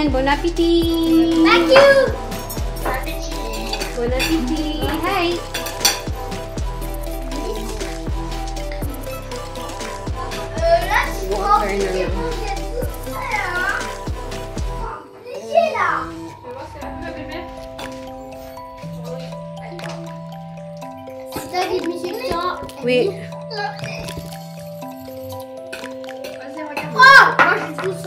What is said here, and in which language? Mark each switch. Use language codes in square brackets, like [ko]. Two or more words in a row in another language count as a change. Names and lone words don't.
[fr] Bon appetit! [en] Thank you! [fr] Bon appetit! [tl] Hi! Water na lang. [fr] Oui. Oh, moi je trouve ça.